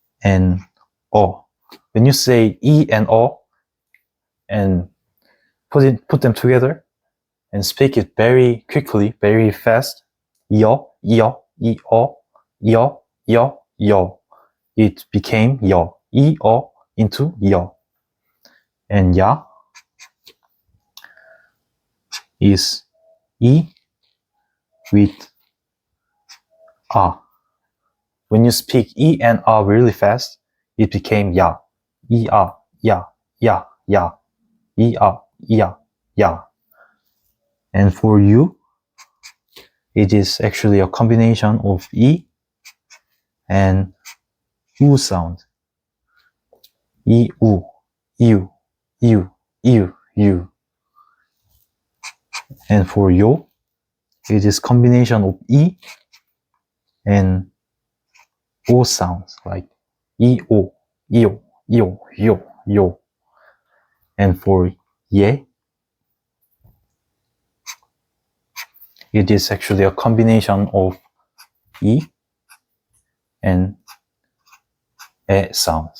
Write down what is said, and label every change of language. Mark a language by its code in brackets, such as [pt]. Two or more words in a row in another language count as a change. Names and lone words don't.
[en] When you say 이 and 어, and put them together and speak it very quickly, very fast. Yo, yo, yo, yo, yo, yo. It became yo. E-o into yo. And ya is e with a. When you speak e and a really fast, it became ya. E-a, ya, ya, ya. E-a, ya, ya. And for you, it is actually a combination of e and u sound. E, u, you, you, you, you. And for yo, it is combination of e and o sounds like e, o, yo, yo, yo, yo. And for ye, it is actually a combination of e and e sounds.